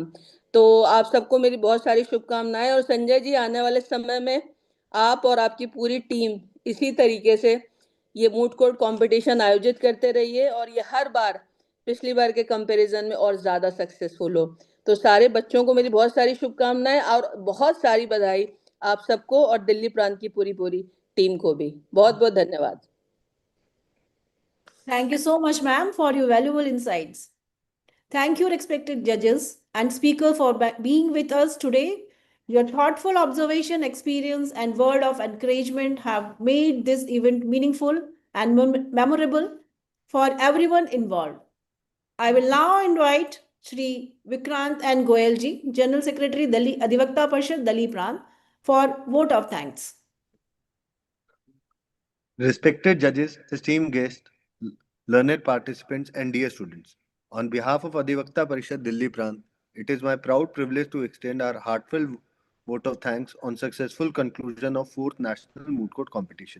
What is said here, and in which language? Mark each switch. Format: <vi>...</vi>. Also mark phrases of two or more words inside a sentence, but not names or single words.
<hi>तो आप सबको मेरी बहुत सारी शुभकामनाएं. और संजय जी, आने वाले समय में आप और आपकी पूरी टीम इसी तरीके से ये</hi> <en>moot court competition</en> <hi>आयोजित करते रहिए, और ये हर बार पिछली बार के कंपैरिजन में और ज्यादा सक्सेसफुल हो. तो सारे बच्चों को मेरी बहुत सारी शुभकामनाएं और बहुत सारी बधाई आप सबको, और दिल्ली प्रांत की पूरी टीम को भी बहुत बहुत धन्यवाद.</hi> <en>Thank you so much, ma'am, for your valuable insights. Thank you, respected judges and speaker, for being with us today. Your thoughtful observation, experience, and word of encouragement have made this event meaningful and memorable for everyone involved. I will now invite Shri Vikrant and Goyal ji, General Secretary, Delhi Adhivakta Parishad, Delhi Prant, for vote of thanks. Respected judges, esteemed guests, learned participants, and dear students, on behalf of Adhivakta Parishad Delhi Prant, it is my proud privilege to extend our heartfelt vote of thanks on successful conclusion of 4th National Moot Court Competition.</en>